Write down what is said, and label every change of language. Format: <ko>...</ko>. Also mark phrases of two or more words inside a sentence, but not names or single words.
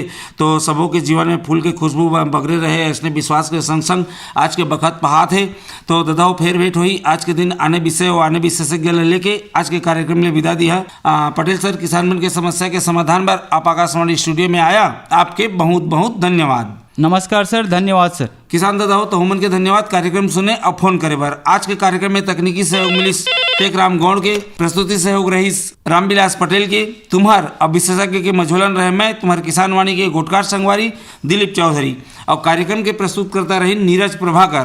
<hne>तो सबों के जीवन में फूल के खुशबू बगरे रहे ऐसे विश्वास के संग संग आज के बखत पहात है। तो ददाओ फेर भेंट हुई आज के दिन आने विषय और आने विशेषज्ञ लेके आज के कार्यक्रम में विदा दिया। पटेल सर किसान मन के समस्या के समाधान पर आप आकाशवाणी स्टूडियो में आया, आपके बहुत बहुत धन्यवाद। नमस्कार सर, धन्यवाद सर। किसान दादा हो तो हमन के धन्यवाद कार्यक्रम सुने और फोन करे बर। आज के कार्यक्रम में तकनीकी सहयोग मिलिस टेकराम गौड़ के, प्रस्तुति सहयोग रहीस रामविलास पटेल के, तुम्हार अब विशेषज्ञ के मझोलन रहे मैं तुम्हार किसान वाणी के गोटकार संगवारी दिलीप चौधरी और कार्यक्रम के प्रस्तुत करता रही नीरज प्रभाकर।</hne>